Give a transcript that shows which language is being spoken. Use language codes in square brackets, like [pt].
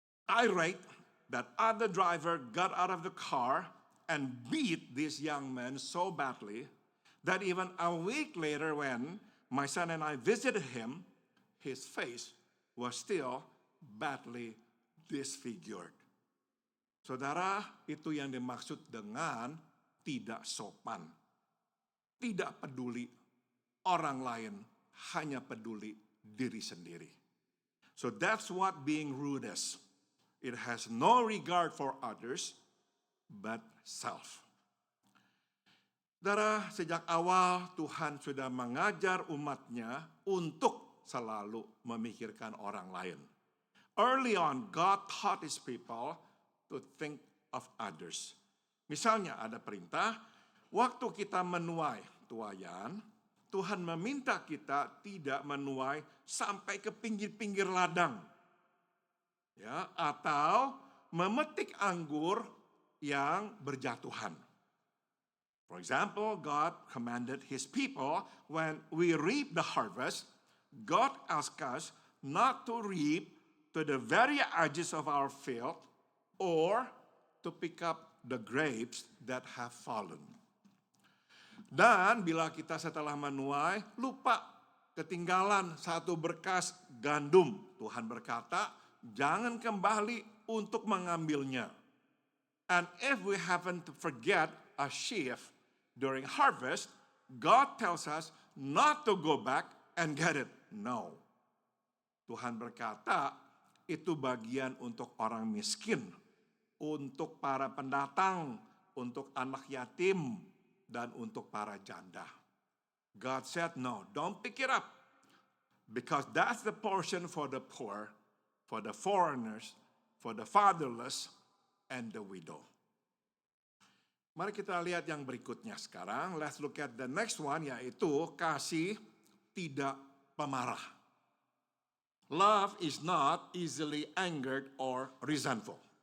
[en] Irate, that other driver got out of the car and beat this young man so badly that even a week later when my son and I visited him, his face was still badly disfigured. [id] Saudara, itu yang dimaksud dengan tidak sopan. Tidak peduli orang lain, hanya peduli diri sendiri. [en] So that's what being rude is. It has no regard for others, but self. [id] Saudara, sejak awal Tuhan sudah mengajar umatnya untuk selalu memikirkan orang lain. [en] Early on, God taught His people to think of others. [id] Misalnya ada perintah, waktu kita menuai tuayan, Tuhan meminta kita tidak menuai sampai ke pinggir-pinggir ladang. Ya, atau memetik anggur yang berjatuhan. [en] For example, God commanded His people when we reap the harvest, God asked us not to reap to the very edges of our field or to pick up the grapes that have fallen. [id] Dan bila kita setelah menuai lupa ketinggalan satu berkas gandum, Tuhan berkata, jangan kembali untuk mengambilnya. [en] And if we happen to forget a sheaf during harvest, God tells us not to go back and get it. No. [id] Tuhan berkata, itu bagian untuk orang miskin, untuk para pendatang, untuk anak yatim, dan untuk para janda. [en] God said, no, don't pick it up. Because that's the portion for the poor, for the foreigners, for the fatherless, and the widow. [id] Mari kita lihat yang berikutnya sekarang. [en] Let's look at the next one, [id] yaitu kasih tidak pemarah. [en] Love is not easily angered or resentful.